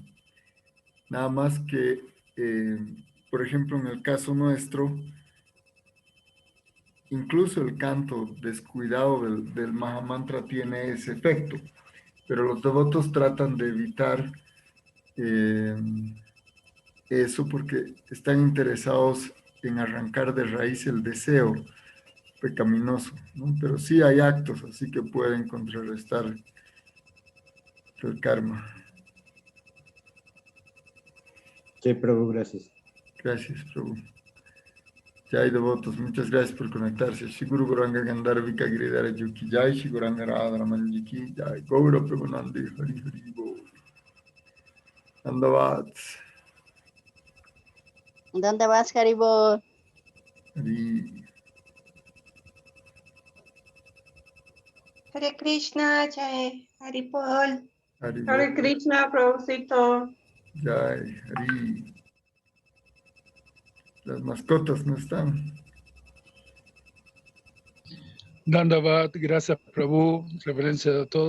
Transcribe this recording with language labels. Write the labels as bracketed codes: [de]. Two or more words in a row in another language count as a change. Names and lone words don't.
[es] Nada más que, por ejemplo, en el caso nuestro, incluso el canto descuidado del Mahamantra tiene ese efecto, pero los devotos tratan de evitar eso porque están interesados en arrancar de raíz el deseo pecaminoso, ¿no? Pero sí hay actos así que pueden contrarrestar el karma. Sí, Prabhu, gracias. Gracias, Prabhu. Ya hay devotos, muchas gracias por conectarse. Shiguru Goranga Gandharvika Giridhara Yuki Jai, Shiguranga Radhara Manjiki Jai, Gaura Premanandi Hari Hari Bol. Andavat. ¿Dónde vas, Haribol? Hari. Hare Krishna, Jai Haribol. Hari Hare Bol. Krishna, Prabhucito. Jai, Hari. Las mascotas no están. Dandavat, gracias Prabhu, reverencia a todos.